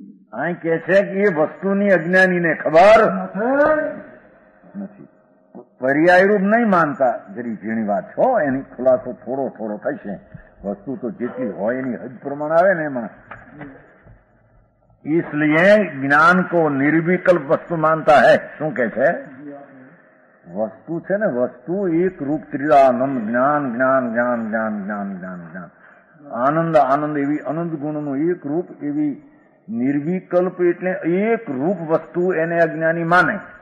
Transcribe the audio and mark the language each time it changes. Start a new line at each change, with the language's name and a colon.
Gujarati: અહીં કે છે કે એ વસ્તુની અજ્ઞાનીને ખબર નથી. પર્યાય રૂપ નહીં માનતા. જરી ઝીણી વાત છો, એની ખુલાસો થોડો થોડો થશે. વસ્તુ તો જેટલી હોય એની હદ પ્રમાણ આવે ને એમાં.
Hindi: इसलिए ज्ञान को निर्विकल्प वस्तु मानता है.
Gujarati: શું કે છે? વસ્તુ છે ને, વસ્તુ એક રૂપ ત્રિદાનંદ, જ્ઞાન જ્ઞાન જ્ઞાન જ્ઞાન જ્ઞાન જ્ઞાન જ્ઞાન, આનંદ આનંદ, એવી અનંત ગુણનું એક રૂપ, એવી નિર્વિકલ્પ એટલે એક રૂપ વસ્તુ એને અજ્ઞાની માને.